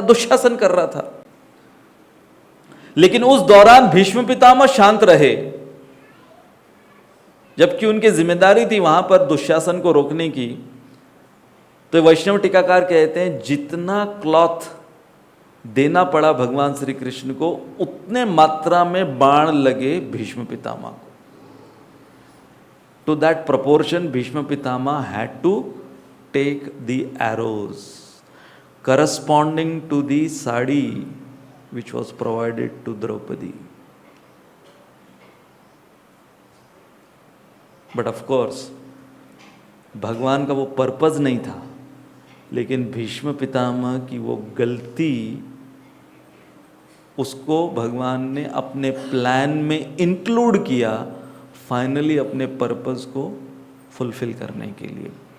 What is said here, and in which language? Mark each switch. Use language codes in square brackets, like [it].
[hi] दुशासन कर रहा था। लेकिन उस दौरान भीष्म पितामह शांत रहे, जबकि उनकी जिम्मेदारी थी वहां पर दुशासन को रोकने की। तो वैष्णव टीकाकार कहते हैं जितना क्लॉथ देना पड़ा भगवान श्री कृष्ण को, उतने मात्रा में बाण लगे भीष्म पितामह को। [en] To that proportion Bhishma Pitamah had to take the arrows corresponding to the sari which was provided to Draupadi. But of course [hi] भगवान का वो पर्पज नहीं था, लेकिन भीष्म पितामह की वो गलती, उसको भगवान ने अपने प्लान में इंक्लूड किया, फाइनली अपने पर्पस को फुलफिल करने के लिए।